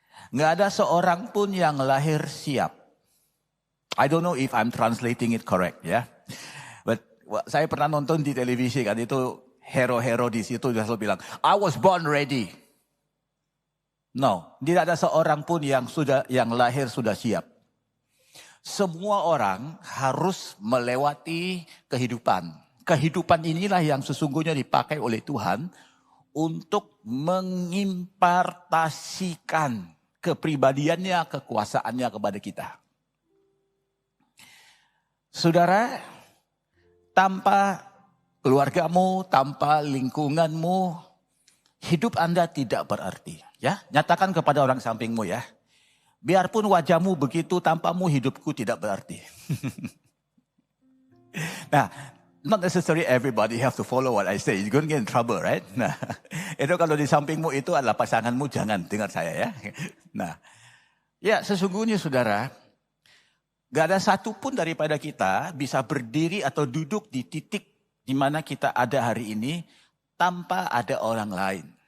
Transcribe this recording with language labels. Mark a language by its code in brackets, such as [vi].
[id] Nggak ada seorang pun yang lahir siap. [en] I don't know if I'm translating it correct ya. [id] But saya pernah nonton di televisi kan, itu hero-hero di situ dia selalu bilang, [en] I was born ready. [id] No, tidak ada seorang pun yang lahir sudah siap. Semua orang harus melewati kehidupan. Kehidupan inilah yang sesungguhnya dipakai oleh Tuhan untuk mengimpartasikan kepribadiannya, kekuasaannya kepada kita. Saudara, tanpa keluargamu, tanpa lingkunganmu, hidup Anda tidak berarti. Ya, nyatakan kepada orang sampingmu ya. Biarpun wajahmu begitu, tanpamu hidupku tidak berarti. [en] Nah, not necessarily everybody have to follow what I say. You're going to get in trouble, right? [id] Nah, itu kalau di sampingmu itu adalah pasanganmu, jangan dengar saya ya. Nah, ya sesungguhnya saudara, gak ada satupun daripada kita bisa berdiri atau duduk di titik di mana kita ada hari ini tanpa ada orang lain.